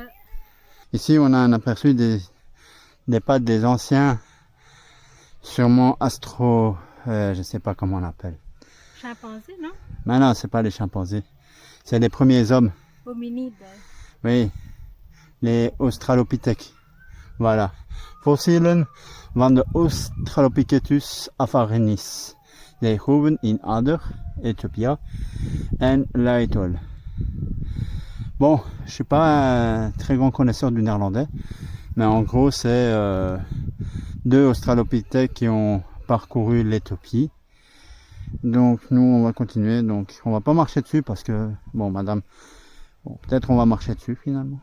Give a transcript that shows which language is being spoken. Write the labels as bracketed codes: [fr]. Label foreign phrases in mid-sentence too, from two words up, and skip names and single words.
[fr] Ici, on a un aperçu des pattes des anciens, sûrement je ne sais pas comment on l'appelle. Chimpanzés, non? Mais non, c'est pas les chimpanzés. C'est les premiers hommes. Hominides. Oui, les Australopithèques. Voilà. [nl] Fossielen van de Australopithecus afarensis. Die groeven in Ader, Ethiopia en Laetol. [fr] Bon, je suis pas un très grand connaisseur du néerlandais, mais en gros c'est deux Australopithèques qui ont parcouru l'Éthiopie. Donc nous on va continuer, donc on va pas marcher dessus parce que, bon madame, bon, peut-être on va marcher dessus finalement.